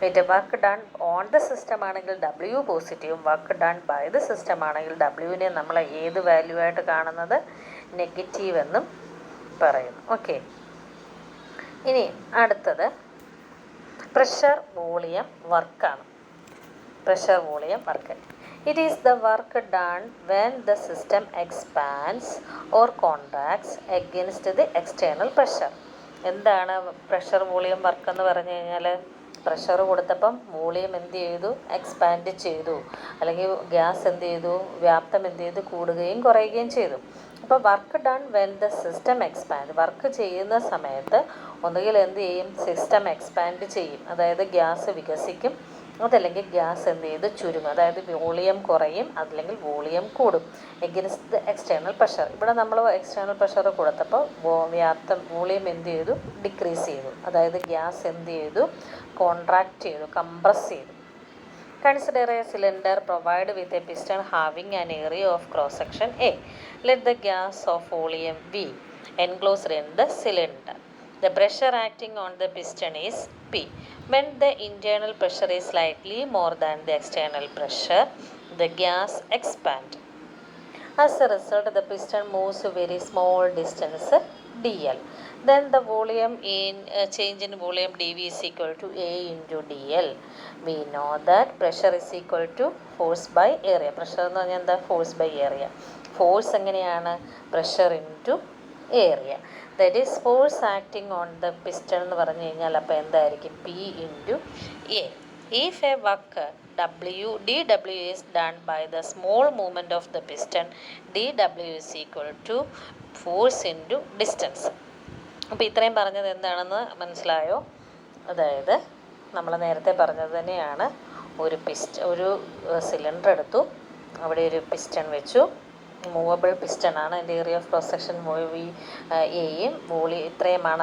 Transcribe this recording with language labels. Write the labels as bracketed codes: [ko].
[en] work done on the system [ml] ആണെങ്കിൽ W പോസിറ്റീവും, [en] work done by the system [ml] ആണെങ്കിൽ Wനെ നമ്മൾ ഏത് വാല്യൂ ആയിട്ട് കാണുന്നത്, നെഗറ്റീവ് എന്നും പറയുന്നു. ഓക്കെ, ഇനി അടുത്തത് പ്രഷർ വോളിയം വർക്കാണ്. Pressure volume work. [en] It is the work done when the system expands or contracts against the external pressure. [ml] എന്താണ് പ്രഷർ വോളിയം വർക്ക് എന്ന് പറഞ്ഞു കഴിഞ്ഞാൽ, പ്രഷർ കൊടുത്തപ്പം വോളിയം എന്ത് ചെയ്തു, എക്സ്പാൻഡ് ചെയ്തു, അല്ലെങ്കിൽ ഗ്യാസ് എന്ത് ചെയ്തു, വ്യാപ്തം എന്ത് ചെയ്തു, കൂടുകയും കുറയുകയും ചെയ്തു. അപ്പോൾ [en] work done when the system expand, [ml] work ചെയ്യുന്ന സമയത്ത് ഒന്നുകിൽ എന്ത് ചെയ്യും, സിസ്റ്റം എക്സ്പാൻഡ് ചെയ്യും, അതായത് ഗ്യാസ് വികസിക്കും, അതല്ലെങ്കിൽ ഗ്യാസ് എന്ത് ചെയ്ത് ചുരുങ്ങും, അതായത് വോളിയം കുറയും, അതല്ലെങ്കിൽ വോളിയം കൂടും. [en] against the external pressure, [ml] ഇവിടെ നമ്മൾ എക്സ്റ്റേണൽ പ്രഷർ കൊടുത്തപ്പോൾ വോളിയം എന്ത് ചെയ്തു, ഡിക്രീസ് ചെയ്തു, അതായത് ഗ്യാസ് എന്ത് ചെയ്തു, കോൺട്രാക്ട് ചെയ്തു, കംപ്രസ് ചെയ്തു. [en] Consider a cylinder provided with a piston having an area of cross section A. Let the gas of volume V enclosed in the cylinder. The pressure acting on the piston is P. When the internal pressure is slightly more than the external pressure, the gas expands. As a result, the piston moves a very small distance dl. Then the volume change in volume dV is equal to A into dl. We know that pressure is equal to force by area. [ml] Pressure എന്ന് പറഞ്ഞാൽ എന്താ, [en] Force by area. [ml] Force എങ്ങനെയാണ്, [en] Pressure into area. That is force acting on the piston [ml] എന്ന് പറഞ്ഞു കഴിഞ്ഞാൽ അപ്പോൾ എന്തായിരിക്കും, [en] P into A. If a work dW is done by the small movement of the piston, dW is equal to force into distance. [ml] അപ്പോൾ ഇത്രയും പറഞ്ഞത് എന്താണെന്ന് മനസ്സിലായോ? അതായത് നമ്മൾ നേരത്തെ പറഞ്ഞത് തന്നെയാണ്. ഒരു സിലിണ്ടർ എടുത്തു, അവിടെ ഒരു പിസ്റ്റൺ വെച്ചു, മൂവബിൾ പിസ്റ്റൺ ആണ്. അതിൻ്റെ ഏരിയ ഓഫ് ക്രോസ് സെക്ഷൻ എയും വോളിയം ഇത്രയുമാണ്.